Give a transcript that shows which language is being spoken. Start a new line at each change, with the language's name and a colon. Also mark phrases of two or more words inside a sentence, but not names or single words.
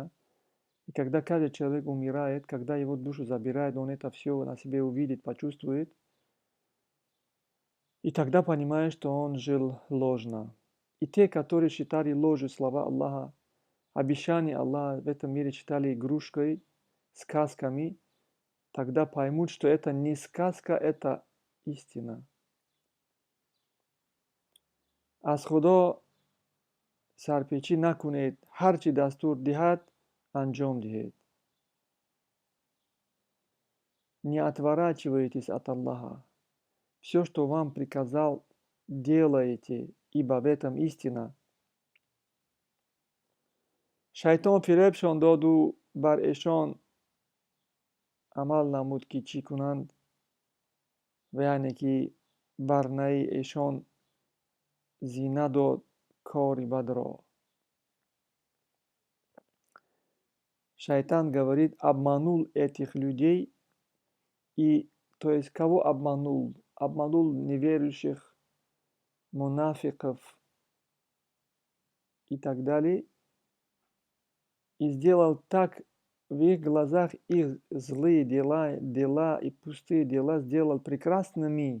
Russian: И когда каждый человек умирает, когда его душу забирает, он это все на себе увидит, почувствует, и тогда понимает, что он жил ложно. И те, которые считали ложью слова Аллаха, обещания Аллаха в этом мире считали игрушкой, сказками, тогда поймут, что это не сказка, это истина.
Tajik: аз худо сарпечӣ накунед, ҳар чӣ дастур диҳад, анҷом диҳед.
Russian: Не отворачивайтесь от Аллаха. Все, что вам приказал, делаете, ибо в этом истина.
Tajik: Шайтон фиребшон доду бар эшон амал намуд ки чӣ кунанд, ва яъне ки бар наи эшон зина дод кори бадро.
Russian: Шайтан говорит, обманул этих людей, и то есть кого обманул? Обманул неверующих, мунафиков и так далее, и сделал так в их глазах их злые дела и пустые дела сделал прекрасными.